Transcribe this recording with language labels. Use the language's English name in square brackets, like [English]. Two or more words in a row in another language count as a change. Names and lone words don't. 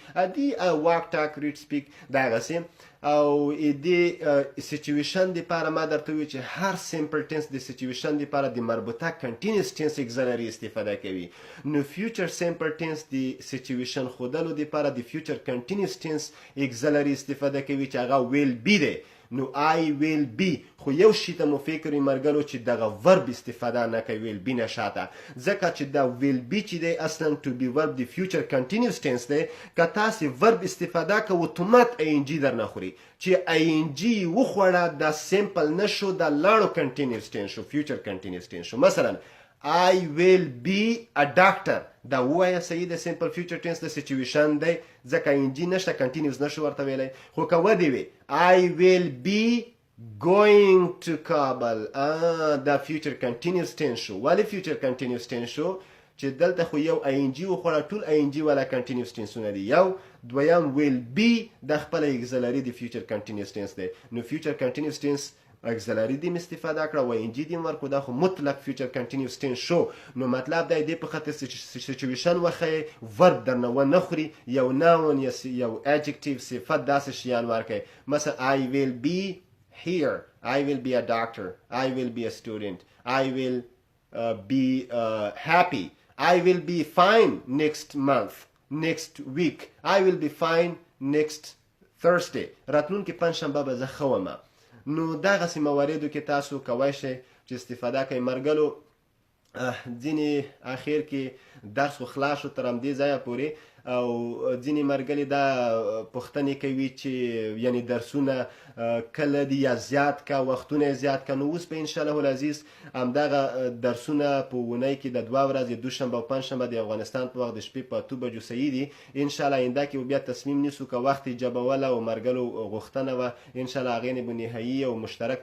[Pashto] ادي [English] walk, talk, read, speak [Pashto] دغسې. او دې سچویشن دپاره ما درته وویل چې هر [English] simple tense [Pashto] د سچویشن دپاره د مربوطه [English] continuous tense auxiliary [Pashto] استفاده کوي. نو [English] future simple tense [Pashto] د سچویشن ښودلو دپاره د [English] future continuous tense auxiliary [Pashto] استفاده کوي چې هغه [English] will be [Pashto] دی. نو [English] I will be [Pashto] خو یو شي ته مو فکر وي مرګلو چې دغه ورب استفاده نه کوي [English] will be [Pashto] نه شاته ځکه چې دا [English] will be [Pashto] چې دی اصلا [English] to be verb [Pashto] د [English] future continuous tense [Pashto] دی که تاسې verb استفاده که اتومات ing در نه خوري چې ing وخوړه دا simple نه شو دا لاړو [English] continuous tense [Pashto] شو [English] future continuous tense [Pashto] شو مثلا [English] I will be a doctor [Pashto] دا ووایه صحیح د [English] simple future tense [Pashto] د situation دی ځکه ing نشته continuous نشو ورته ویلی خو که ودې وي [English] I will be going to Kabul [Pashto] دا [English] future continuous tense [Pashto] شو ولې [English] future continuous tense [Pashto] شو چې دلته خو یو ing وخوړه ټول ing والا [English] continuous tense [Pashto] ونه دي یو دویم will be د خپله auxiliary د [English] future continuous tense [Pashto] دی نو [English] future continuous tense auxiliary [Pashto] دیم استفاده کړه و ing دیم ورکو دا خو مطلق [English] future continuous tense [Pashto] شو نو مطلب دی په خاطر situation وښیې verb درنه ونه خوري یو noun یو adjective صفت داسې شیان ورکوي مثلا [English] I will be here I will be a doctor I will be a student I will be happy I will be fine next month next week I will be fine next Thursday [Pashto] راتلونکي پنجشنبه به زه ښه ومه نو دغسې مواردو کې تاسو کولی شئ چې استفاده کوئ مرګلو ځینې اخر کې درس خو خلاص شو تر همدې ځایه پورې او ځینې مرګلي دا پوښتنې کوي چې یعنی درسونه کله دي یا زیات که وختونه یې زیات که نو اوس به انشاءالله العزیز همدغه درسونه په اونۍ کې د 2 ورځې دوشنبه او پنجشنبه د افغانستان په وخت د شپې په 8 بجو صحیح دي انشاءالله آینده کې به بیا تصمیم نیسو که وخت یې جبوله او مرګلو غوښتنه وه انشاءالله هغې نه به نهایي او مشترک